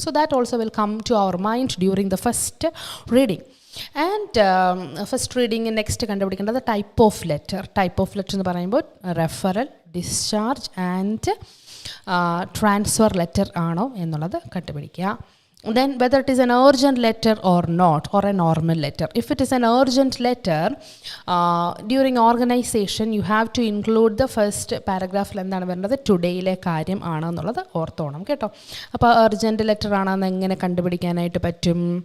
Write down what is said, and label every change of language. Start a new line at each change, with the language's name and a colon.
English: So that also will come to our mind during the first reading.
Malayalam: And first reading next കണ്ടുപിടിക്കേണ്ടത് type of letter എന്ന് പറയുമ്പോൾ referral, discharge and transfer letter ആണോ എന്നുള്ളത് കണ്ടുപിടിക്കുക.
English: Then whether it is an urgent letter or not, or a normal letter. If it is an urgent letter, during organization you have to include the first paragraph
Malayalam: എന്താണ് വരുന്നത്, ടുഡേയിലെ കാര്യം ആണോ എന്നുള്ളത് ഓർത്തോണം കേട്ടോ. അപ്പോൾ അർജൻറ്റ് ലെറ്റർ ആണെന്ന് എങ്ങനെ കണ്ടുപിടിക്കാനായിട്ട് പറ്റും?